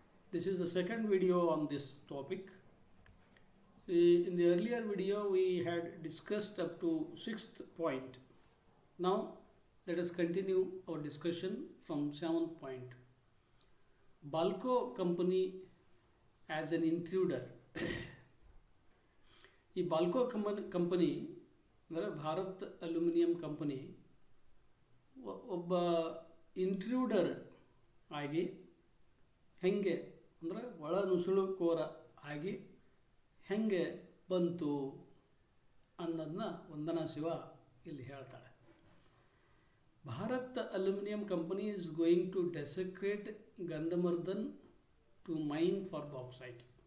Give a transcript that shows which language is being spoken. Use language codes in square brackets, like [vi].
[en] This is the second video on this topic. See, in the earlier video, we had discussed up to 6th point. Now, let us continue our discussion from 7th point. Balco company as an intruder. [kn] ಈ BALCO company ಅಂದರೆ Bharat aluminium company ಒಬ್ಬ Intruder ಆಗಿ ಹೆಂಗೆ ಅಂದರೆ ಒಳ ನುಸುಳುಕೋರ ಆಗಿ ಹೆಂಗೆ ಬಂತು ಅನ್ನೋದನ್ನ ವಂದನಾ ಶಿವ ಇಲ್ಲಿ ಹೇಳ್ತಾಳೆ. [en] Bharat aluminium company is going to desecrate Gandhamardan to mine for bauxite.